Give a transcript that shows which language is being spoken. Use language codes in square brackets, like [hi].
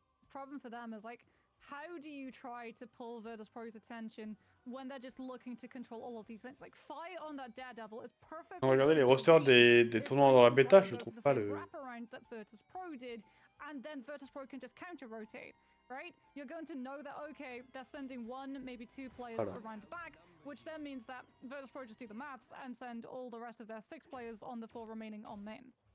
[en] Problem for them is like, how do you try to pull Virtus Pro's attention when they're just looking to control all of these things? Like, Fight on that Daredevil is perfect. [fr] Regardez les rosters des tournois dans la bêta, je trouve pas le... [en] that Virtus Pro did, and then Virtus Pro can just counter-rotate, right? You're going to know that, okay, they're sending one, maybe two players around the back, which then means that Virtus Pro just do the maths and send all the rest of their 6 players on the 4 remaining on main.